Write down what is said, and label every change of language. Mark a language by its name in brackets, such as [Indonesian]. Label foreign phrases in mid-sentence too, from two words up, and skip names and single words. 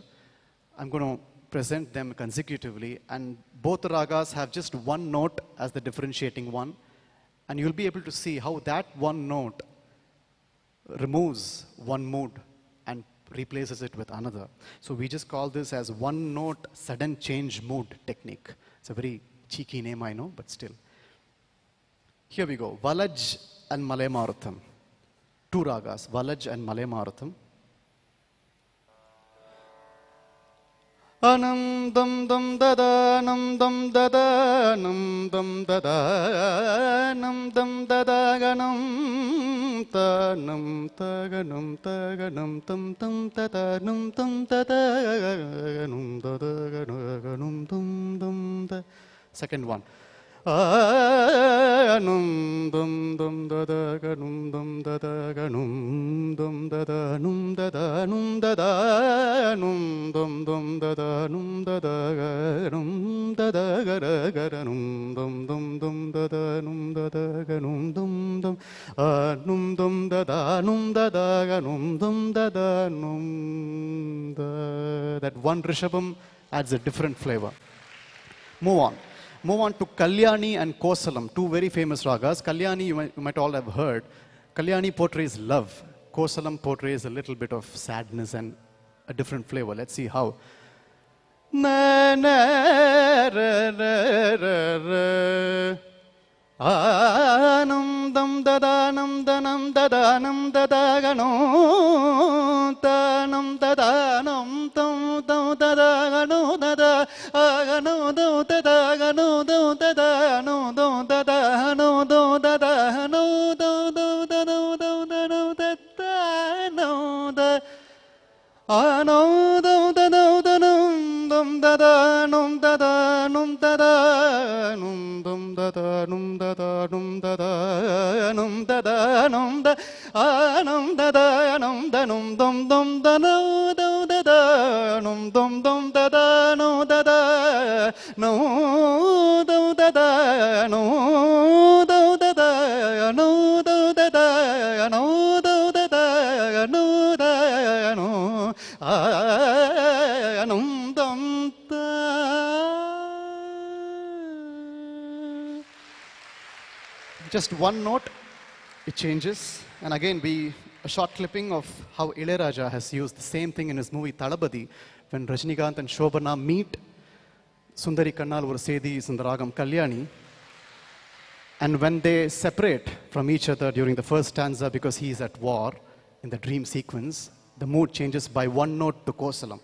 [English] I'm going to present them consecutively, and both ragas have just one note as the differentiating one, and you'll be able to see how that one note removes one mood and replaces it with another. So we just call this as one note sudden change mood technique. It's a very cheeky name, I know, but still. Here we go. Valaj and Malay Maratham. Two ragas, Valaj and Malay Maratham. Anam dam dam dada nam dam dada nam dam dada nam dam dada ganam ta nam ta ganam tam tam dada nam tam dada ganam dada ganam tam dam da. Second one. Anum dum dum da da ganum dum da da ganum dum da da num da da num da da num dum dum da da num da da ganum da da gara gara num dum dum dum da da num da da ganum dum dum num dum da da num da da ganum dum da da num da. That one rishabam adds a different flavor. Move on. Move on to Kalyani and Kosalam, two very famous ragas. Kalyani, you might all have heard. Kalyani portrays love. Kosalam portrays a little bit of sadness and a different flavor. Let's see how. na na ra ra ra ra. Anandam dadanam danam dadanam dadagano tanam dadanam tam tam dadagano dada agano do dadagano do dadano do dadano do dadano do do dano do dano dadano da ano do dano danum dum dadanum dadanum dadanum dum dadanum dadanum dadanum dadanum da anum dadanum danum dum dum dano do dadanum dum dum dadano dadano do dadano do dadano do dadano do dadano dadano anum dum da. Just one note, it changes. And again, a short clipping of how Ilayaraja has used the same thing in his movie Thalapathy, when Rajinikanth and Shobana meet. Sundari Kannal ஒரு செய்தி is in the ragam Kalyani. And when they separate from each other during the first stanza because he is at war in the dream sequence, the mood changes by one note to Kosalam.